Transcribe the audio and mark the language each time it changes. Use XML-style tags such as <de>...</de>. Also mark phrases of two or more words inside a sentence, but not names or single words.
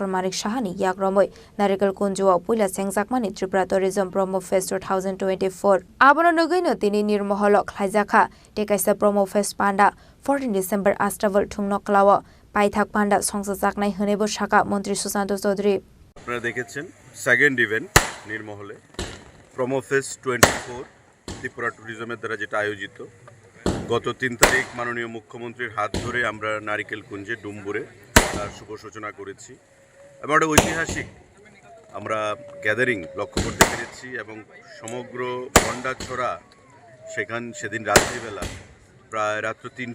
<trp>Manik Shahani yakromoi Narikal Kunjuwa puila chengjakmani Tripura Tourism Promo Fest 2024 Abono nogaino tini nirmoholo khlaijakha tekaisa Promo Fest panda 14 December Astraval thungno klawa paithak panda songsajaknai honebo Shaka Mantri Sujanto Chaudhary</trp> <bn>আপনারা দেখেছেন</bn> <en>second event</en> <bn>নির্মহলে প্রোমো ফেস্ট 24 ত্রিপুরা ট্যুরিজমের দ্বারা যেটা আয়োজিত গত 3 তারিখ মাননীয় মুখ্যমন্ত্রীর হাত ধরে আমরা নারিকেল কুঞ্জে ডুম্বুরে তার শুভ সূচনা করেছি এবং একটা ঐতিহাসিক আমরা গ্যাদারিং লক্ষ্য করতে পেরেছি এবং সমগ্র গন্ডাছড়া সেদিন রাত্রিবেলা প্রায় রাত্র 3টা</bn>